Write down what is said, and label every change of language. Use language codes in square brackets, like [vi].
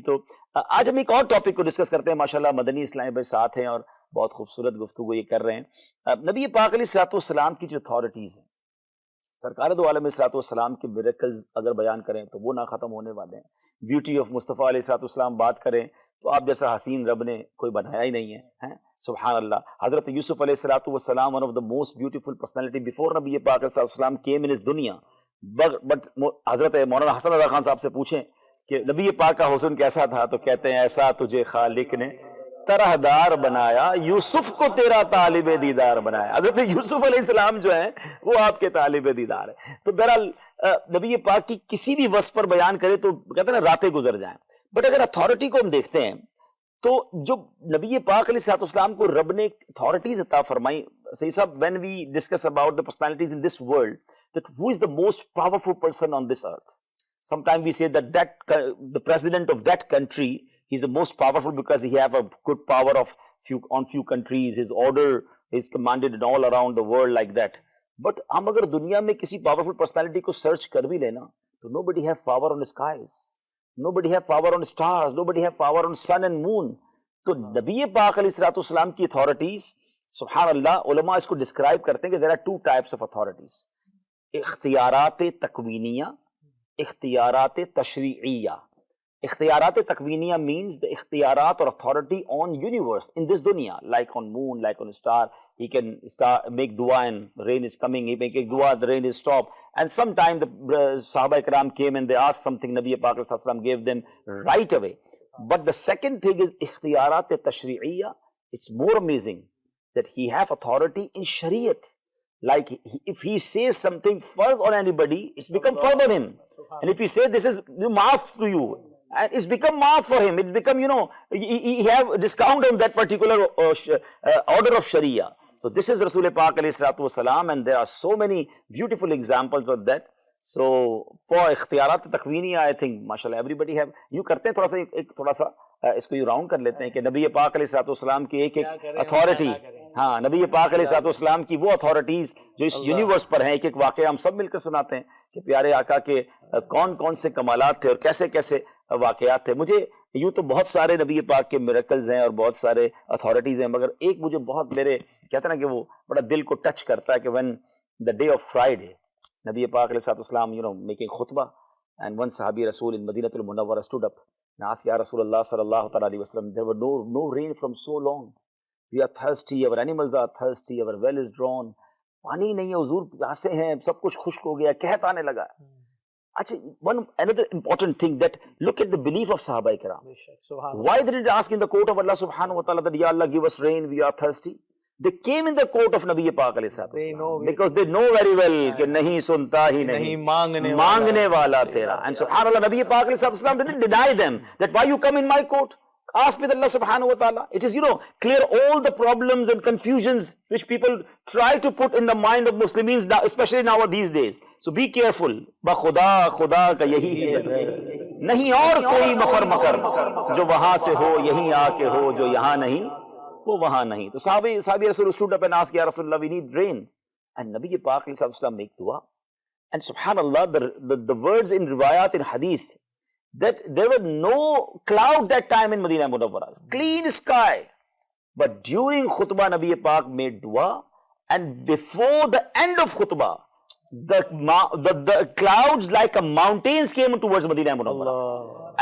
[ur] تو آج ہم ایک اور ٹاپک کو ڈسکس کرتے ہیں. ماشاءاللہ مدنی اسلام بھائی ساتھ ہیں اور بہت خوبصورت گفتگو یہ کر رہے ہیں. نبی پاک علیہ الصلوۃ والسلام کی جو اتھارٹیز ہیں, سرکار دو عالم علیہ السلام کے میریکلز اگر بیان کریں تو وہ نہ ختم ہونے والے ہیں. بیوٹی آف مصطفیٰ علیہ السلام بات کریں تو آپ جیسا حسین رب نے کوئی بنایا ہی نہیں ہے. سبحان اللہ. [en] حضرت یوسف علیہ السلام one of the most beautiful personality before Nabi Pak علیہ السلام came in his دنیا. [ur] بٹ حضرت مولانا حسن رضا خان صاحب سے پوچھیں کہ نبی پاک کا حسن کیسا تھا, تو کہتے ہیں ایسا تجھے خالق نے طرح دار بنایا, یوسف کو تیرا طالب دیدار بنایا. حضرت یوسف علیہ السلام جو ہیں وہ آپ کے طالب دیدار ہیں. تو بہرحال نبی پاک کی کسی بھی وصف پر بیان کرے تو کہتے ہیں نا راتیں گزر جائیں. بٹ اگر اتھارٹی کو ہم دیکھتے ہیں تو جو نبی پاک علیہ السلام کو رب نے اتھارٹیز عطا فرمائی. [en] صحیح صاحب, when we discuss about the personalities in this world, that who is the most powerful person on this earth? Sometimes we say that the president of that country, he's the most powerful because he have a good power of few countries. His order is commanded all around the world like that. But [ur] ہم اگر دنیا میں کسی [en] powerful personality کو search کر بھی لینا تو nobody have power on the skies, nobody have power on stars, nobody have power on sun and moon. [ur] تو نبی پاک علیہ السلام کی authorities, سبحان اللہ, علماء اس کو describe کرتے ہیں کہ [en] there are two types of authorities. [ur] اختیارات تکوینیہ, اختیارات تشریعیہ. [en] اختیارات تکوینیہ means the اختیارات or authority on universe in this dunya, like on moon, like on star. He can make dua and rain is coming, he make a dua, the rain is stopped. And sometime the Sahaba Ikram came and they asked something, Nabi Pak ﷺ gave them right away. But the second thing is اختیارات تشریعیہ. It's more amazing that he have authority in Shariat. Like if he says something further on anybody, it's become further on him. And if he say this is maaf to you, and it's become maaf for him, it's become, he have a discount on that particular order of Sharia. So this is Rasul Pak alayhi salatu wasalam, and there are so many beautiful examples of that. [ur] So for اختیارات تکوینیہ I think mashallah everybody have, یوں کرتے ہیں تھوڑا سا اس کو یوں round کر لیتے ہیں کہ نبی پاک علیہ الصلوۃ والسلام کی ایک اتھارٹی، ہاں نبی پاک علیہ الصلوۃ والسلام کی وہ اتھارٹیز جو اس یونیورس پر ہیں، ایک ایک واقعہ ہم سب مل کر سناتے ہیں کہ پیارے آقا کے کون کون سے کمالات تھے اور کیسے کیسے واقعات تھے. مجھے یوں تو بہت سارے نبی پاک کے میریکلز ہیں اور بہت سارے اتھارٹیز ہیں، مگر ایک مجھے بہت میرے کہتے ہیں نا کہ وہ بڑا دل کو ٹچ کرتا ہے کہ [en] when the day of Friday نبی پاک علیہ الصلوۃ والسلام making خطبہ, and one Sahabi Rasul in Madinah al-Munawwarah stood up and asked, Ya Rasulullah sallallahu alaihi wasallam, there were no rain from so long. We are thirsty, our animals are thirsty, our well is drawn. [ur] پانی نہیں ہے حضور, پیاسے ہیں, سب کچھ خشک ہو گیا, قحط آنے لگا. [en] اچھا, another important thing that look at the belief of Sahaba Ikram. Why did they ask in the court of Allah subhanahu wa ta'ala that Ya Allah give us rain, we are thirsty? They came in the court of Nabi Pak alayhi salatu wasalam because they know very well [ur] کہ نہیں سنتا ہی نہیں مانگنے والا تیرا. [en] And subhanallah, Nabi Pak alayhi salatu wasalam didn't deny them that why you come in my court, ask with Allah subhanahu wa ta'ala. It is, clear all the problems and confusions which people try to put in the mind of Muslims, especially now these days. So be careful. [ur] با خدا کا یہی ہے, نہیں اور کوئی مفر مکر, جو وہاں سے ہو یہیں آ کے ہو, جو یہاں نہیں وہ وہاں نہیں. [en] تو صحابی رسول stood up and asked, Ya Rasulullah, we need rain. And Nabi Pak alayhi salatu wasalam make dua. And subhanallah, the words in riwayat, in hadith, that there were no cloud that time in Madinah Munawwarah, clean sky. But during khutbah, Nabi Pak made dua, and before the end of khutbah, the clouds like a mountains came towards Madinah Munawwarah.